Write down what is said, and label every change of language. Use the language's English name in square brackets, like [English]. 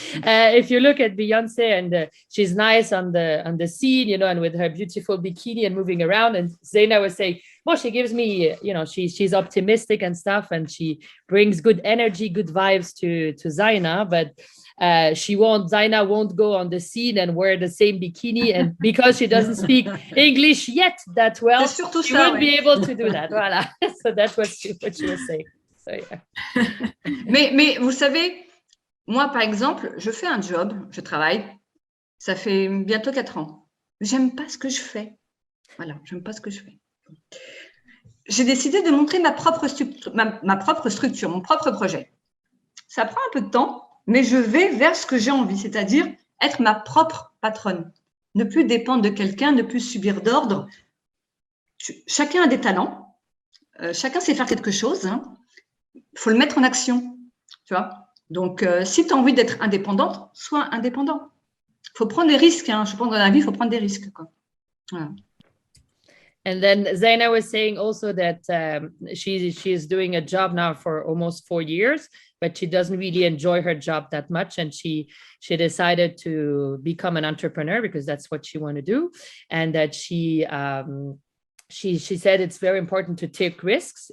[English] If you look at Beyonce and she's nice on the scene, and with her beautiful bikini and moving around, and Zaina was saying, well, she gives me, she's optimistic and stuff, and she brings good energy, good vibes to Zaina, but Zaina won't go on the scene and wear the same bikini, and because she doesn't speak English yet that well, she won't be able to do that. Voilà. So that's what she was saying. So, yeah. [French] mais vous savez, moi, par exemple, je fais un job, je travaille, ça fait bientôt 4 ans. J'aime pas ce que je fais. Voilà, j'aime pas ce que je fais. J'ai décidé de montrer ma propre structure, mon propre projet. Ça prend un peu de temps, mais je vais vers ce que j'ai envie, c'est-à-dire être ma propre patronne. Ne plus dépendre de quelqu'un, ne plus subir d'ordre. Chacun a des talents, chacun sait faire quelque chose. Il faut le mettre en action, tu vois. Donc, si tu as envie d'être indépendante, sois indépendant. Il faut prendre des risques. Hein. Je pense que dans la vie, il faut prendre des risques. Quoi. Voilà. [English] And then Zaina was saying also that she is doing a job now for almost 4 years, but she doesn't really enjoy her job that much. And she decided to become an entrepreneur because that's what she wanted to do. And that she said it's very important to take risks.